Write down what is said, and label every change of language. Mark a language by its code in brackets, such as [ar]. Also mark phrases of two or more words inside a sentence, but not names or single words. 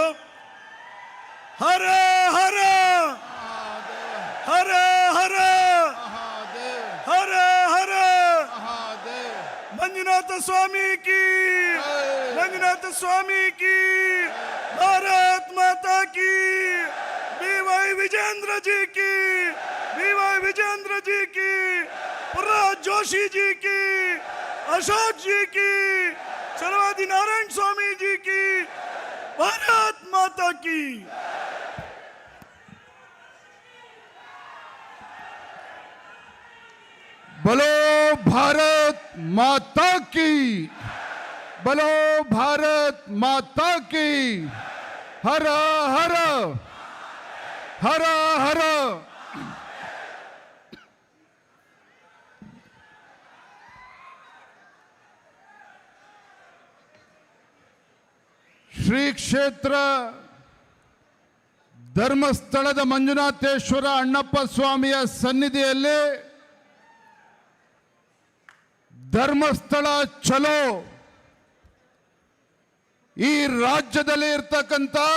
[hi] हर हर हर हर हर हर मंजुनाथ स्वामी की, मंजुनाथ स्वामी की, भारत माता की, BY विजेंद्र जी की, BY विजेंद्र जी की, प्रह्लाद जोशी जी की, अशोक जी की, चलवादी नारायण स्वामी जी की, भारत माता की. बोलो भारत माता की, बोलो भारत माता की. हर हर हर हर. [kn] ಶ್ರೀ ಕ್ಷೇತ್ರ ಧರ್ಮಸ್ಥಳದ ಮಂಜುನಾಥೇಶ್ವರ ಅಣ್ಣಪ್ಪ ಸ್ವಾಮಿಯ ಸನ್ನಿಧಿಯಲ್ಲಿ ಧರ್ಮಸ್ಥಳ ಚಲೋ ಈ ರಾಜ್ಯದಲ್ಲಿ ಇರ್ತಕ್ಕಂಥ